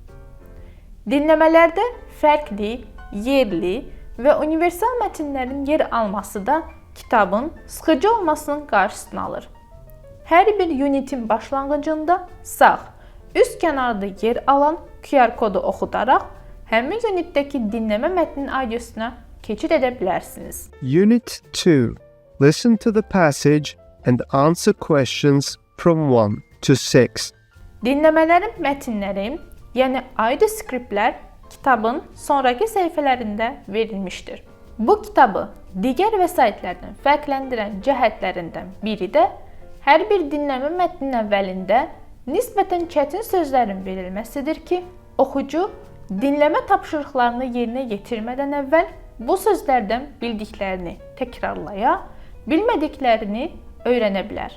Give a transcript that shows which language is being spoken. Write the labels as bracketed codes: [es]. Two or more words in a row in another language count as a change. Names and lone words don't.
[az] Dinləmələrdə fərqli, yerli və universal mətnlərin yer alması da kitabın sıxıcı olmasının qarşısını alır. Hər bir unitin başlanğıcında sağ, üst kənarda yer alan QR kodu oxudaraq həmin unitdəki dinləmə mətninin audiosuna keçid edə bilərsiniz. [en] Unit 2. Listen to the passage and answer questions from 1 to 6. [az] Dinləmələrin mətnləri, yəni audio skriptlər kitabın sonrakı səhifələrində verilmişdir. Bu kitabı digər vəsaitlərdən fərqləndirən cəhətlərindən biri də hər bir dinləmə mətninin əvvəlində nisbətən çətin sözlərin verilməsidir ki, oxucu dinləmə tapşırıqlarını yerinə yetirmədən əvvəl bu sözlərdən bildiklərini təkrarlaya, bilmədiklərini öyrənə bilər.